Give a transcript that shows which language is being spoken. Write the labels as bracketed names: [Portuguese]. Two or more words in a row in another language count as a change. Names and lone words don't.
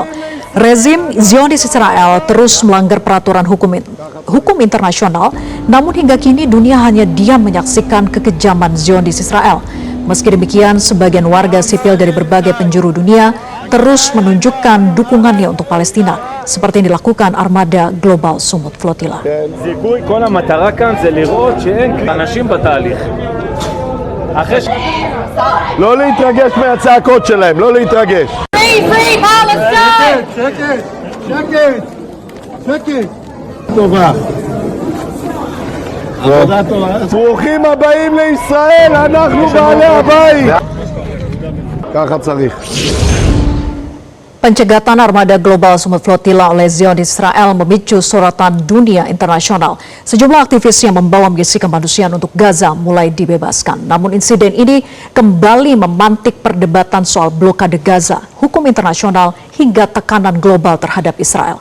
[Indonesian] Rezim Zionis Israel terus melanggar peraturan hukum internasional, namun hingga kini dunia hanya diam menyaksikan kekejaman Zionis Israel. Meski demikian, sebagian warga sipil dari berbagai penjuru dunia terus menunjukkan dukungannya untuk Palestina, seperti yang dilakukan armada Global Sumut Flotilla. [Hebrew] זיכוי, כל המטרה כאן זה לראות שאין אנשים בתהליך. לא להתרגש מהצעקות שלהם, לא להתרגש. [English] Free Palestine! [Hebrew] שקט. טובה. עבודה טובה. ברוכים הבאים לישראל, אנחנו בעלי הבית. ככה צריך. [Indonesian] Pencegatan armada Global Sumut Flotilla oleh Zionis Israel memicu sorotan dunia internasional. Sejumlah aktivis yang membawa misi kemanusiaan untuk Gaza mulai dibebaskan. Namun insiden ini kembali memantik perdebatan soal blokade Gaza, hukum internasional hingga tekanan global terhadap Israel.